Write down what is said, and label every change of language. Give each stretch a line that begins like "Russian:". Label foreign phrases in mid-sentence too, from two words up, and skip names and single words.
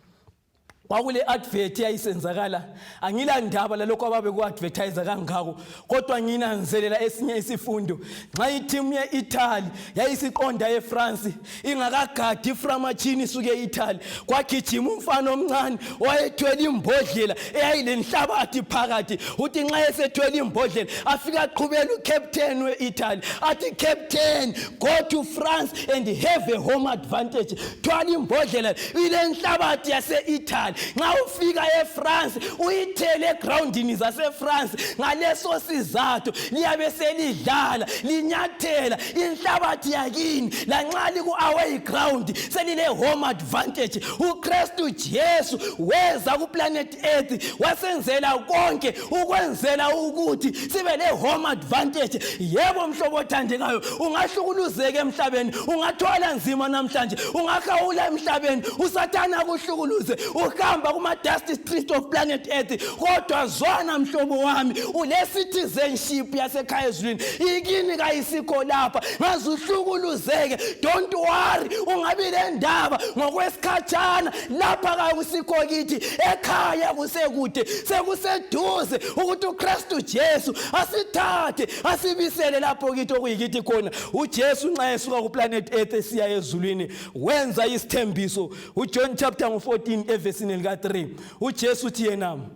North Ndebele: wakule advert yayisenzakala angila ndaba lalokho ababe ku advertise kangako kodwa nginanzelela esinye isifundo nxa iteam yeItaly yayisiqonda eFrance ingakagadi iframachini suke eItaly kwagijima umfana omncane owayethwele imbodlela eyayilenhlabathi phakathi uthi nxa esethwele imbodlela afika aqhubela ucaptain weItaly athi
English: captain go to France and have a home advantage
North Ndebele: thwala imbodlela ilenhlabathi yaseItaly nxa ufika eFrance uyithele egroundini zaseFrance ngaleso sizathu liyabe selidlala linyathela inhlabathi yakini lanxa liku away ground selile
English: home advantage
North Ndebele: uKristu Jesu weza ku planet Earth wasenzela konke ukwenzela ukuthi sibe le home advantage yebo mhlobo othandekayo ungahlukuluzeka emhlabeni ungathwala nzima namhlanje ungakhawula emhlabeni uSathane akuhlukuluze uhamba kuma
English: dust street of planet Earth
North Ndebele: kodwa zwana mhlobo wami ule citizenship yasekhaya ezulwini ikini kayisikho lapha ngazihlukuluzeke
English: don't worry
North Ndebele: ungabi le ndaba ngokwesikhatshana lapha kakusikho kithi ekhaya kusekude sekuseduze ukuthi uKristu Jesu asithathe asibisele lapho kithi okuyikithi khona uJesu nxa esuka ku planet Earth esiya ezulwini wenza isithembiso uJohn chapter 14 evesini lika 3 uJesu uthi yena